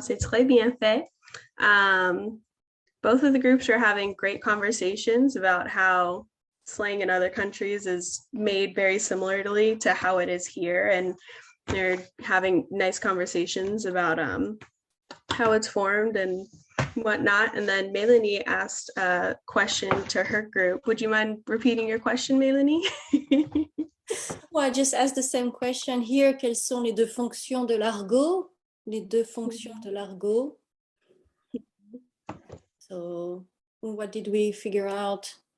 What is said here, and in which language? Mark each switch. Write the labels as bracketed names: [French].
[French] C'est très bien fait. [English] Both of the groups are having great conversations about how slang in other countries is made very similarly to how it is here, and they're having nice conversations about how it's formed and whatnot. And then Melanie asked a question to her group. Would you mind repeating your question, Melanie? Well, I just asked the same question here. [French] Quelles sont les deux fonctions de l'argot? Les deux fonctions de l'argot. [English] So, what did we figure out?